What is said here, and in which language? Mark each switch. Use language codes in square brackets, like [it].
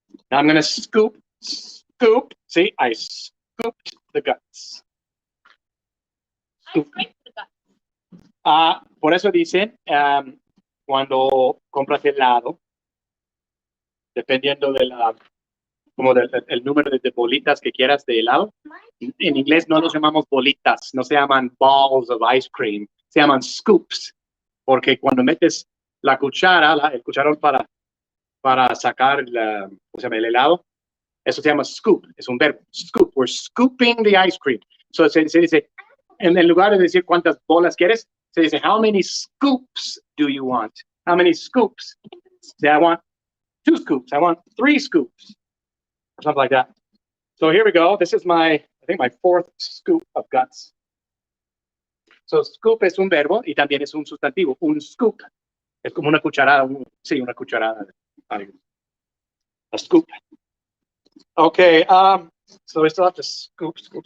[en] Now I'm gonna scoop. Scoop. See, I scooped the the guts. Scoop. [es] Por eso dicen, cuando compras helado, dependiendo de el número de bolitas que quieras de helado, en inglés no los llamamos bolitas, no se llaman balls of ice cream, se llaman scoops, porque cuando metes la cuchara, el cucharón para sacar el helado, eso se llama scoop, es un verbo, scoop, we're scooping the ice cream. So se dice, en lugar de decir cuántas bolas quieres, se dice, how many scoops do you want? How many scoops? [en] Say, I want 2 scoops, I want 3 scoops, or something like that. So here we go, this is I think my 4th scoop of guts. [es] So scoop es un verbo y también es un sustantivo, un scoop. Es como una cucharada, una cucharada. [en] A scoop. Okay, so we still have to scoop.